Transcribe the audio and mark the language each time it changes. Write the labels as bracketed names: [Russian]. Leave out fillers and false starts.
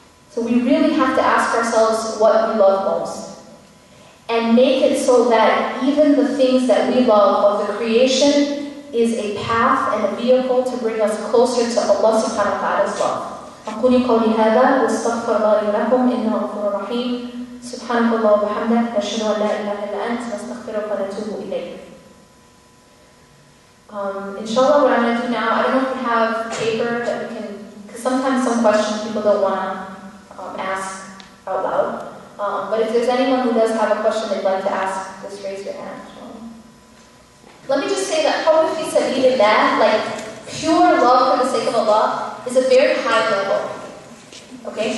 [English] So we really have to ask ourselves what we love most. And make it so that even the things that we love of the creation is a path and a vehicle to bring us closer to Allah subhanahu wa ta'ala's love. [Arabic] أقول قولي هذا واستغفر الله لي ولكم إنه غفور رحيم سبحانك اللهم وبحمدك نشهد أن لا إله إلا أنت نستغفرك ونتوب إليك. [English] Inshallah, what I'm going to do now, I don't know if we have paper that we can, because sometimes some questions people don't want to ask out loud. But if there's anyone who does have a question they'd like to ask, just raise your hand. Let me just say that [Arabic] hubb fi sabilillah, [English] like pure love for the sake of Allah, is a very high level. Okay?